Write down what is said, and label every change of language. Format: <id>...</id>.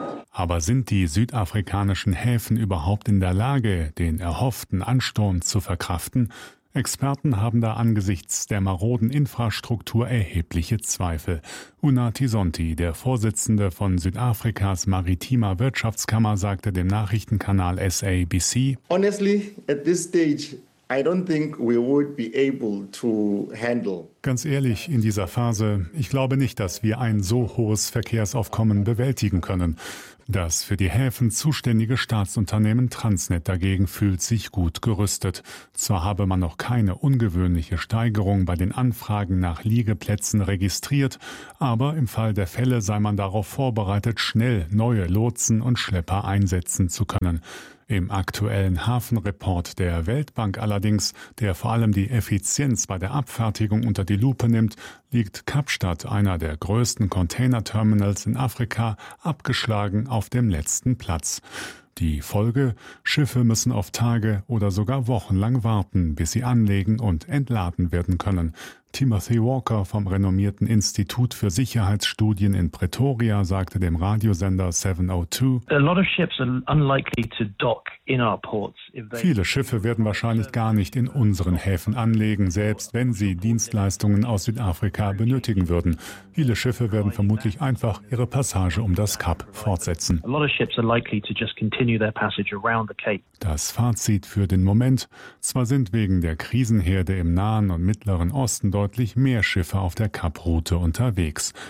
<de>Aber sind die südafrikanischen Häfen überhaupt in der Lage, den erhofften Ansturm zu verkraften? Experten haben da angesichts der maroden Infrastruktur erhebliche Zweifel. Una Tisonti, der Vorsitzende von Südafrikas Maritimer Wirtschaftskammer, sagte dem Nachrichtenkanal SABC:</de> <en>Honestly, at this stage, I don't think we would be able to handle.</en> <de>Ganz ehrlich, in dieser Phase, ich glaube nicht, dass wir ein so hohes Verkehrsaufkommen bewältigen können. Das für die Häfen zuständige Staatsunternehmen Transnet dagegen fühlt sich gut gerüstet. Zwar habe man noch keine ungewöhnliche Steigerung bei den Anfragen nach Liegeplätzen registriert, aber im Fall der Fälle sei man darauf vorbereitet, schnell neue Lotsen und Schlepper einsetzen zu können. Im aktuellen Hafenreport der Weltbank allerdings, der vor allem die Effizienz bei der Abfertigung unter die Lupe nimmt, liegt Kapstadt, einer der größten Containerterminals in Afrika, abgeschlagen auf dem letzten Platz. Die Folge? Schiffe müssen oft Tage oder sogar wochenlang warten, bis sie anlegen und entladen werden können. Timothy Walker vom renommierten Institut für Sicherheitsstudien in Pretoria sagte dem Radiosender 702:</de> <en>A lot of ships are unlikely to dock in our ports.</en> <de>Viele Schiffe werden wahrscheinlich gar nicht in unseren Häfen anlegen, selbst wenn sie Dienstleistungen aus Südafrika benötigen würden. Viele Schiffe werden vermutlich einfach ihre Passage um das Kap fortsetzen. Das Fazit für den Moment: Zwar sind wegen der Krisenherde im Nahen und Mittleren Osten deutlich mehr Schiffe auf der Kaproute unterwegs.</de>